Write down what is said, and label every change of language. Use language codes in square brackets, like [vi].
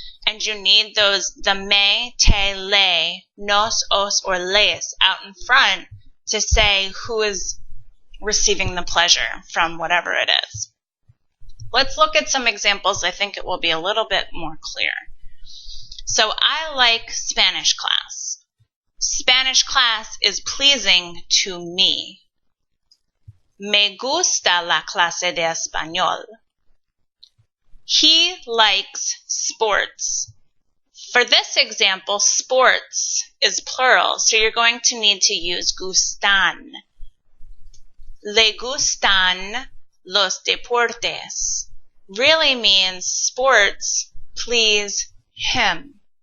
[en] And you need the me, te, le, nos, os, or les out in front to say who is receiving the pleasure from whatever it is. Let's look at some examples. I think it will be a little bit more clear. So I like Spanish class. Spanish class is pleasing to me. [es] Me gusta la clase de español. [en] He likes sports. For this example, sports is plural, so you're going to need to use gustan. [es] Le gustan los deportes [en] really means sports please him.